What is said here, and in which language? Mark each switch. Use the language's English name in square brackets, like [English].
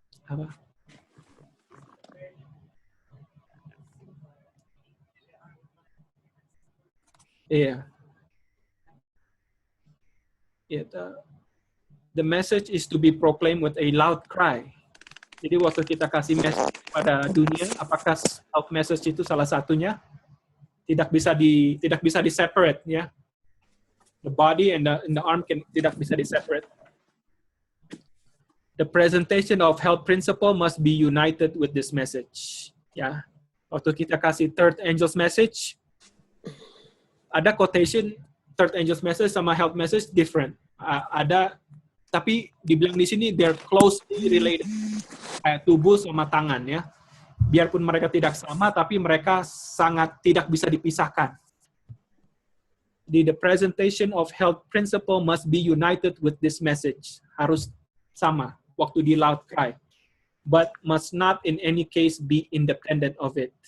[Indonesian] Apa? Iya. [English] Yeah, the message is to be proclaimed with a loud cry. [Indonesian] Jadi waktu kita kasih message pada dunia, apakah self message itu salah satunya? Tidak bisa di separate ya. [English] The body and the arm [Indonesian] tidak bisa di separate. [English] The presentation of health principle must be united with this message. [Indonesian] Ya, waktu kita kasih third angel's message, ada quotation third angel's message sama health message different. Ada tapi dibilang di sini [English] they're closely related, [Indonesian] kayak tubuh sama tangan ya. Biarpun mereka tidak sama, tapi mereka sangat tidak bisa dipisahkan. [English] The presentation of health principle must be united with this message. [Indonesian] Harus sama waktu di [English] loud cry, but must not in any case be independent of it.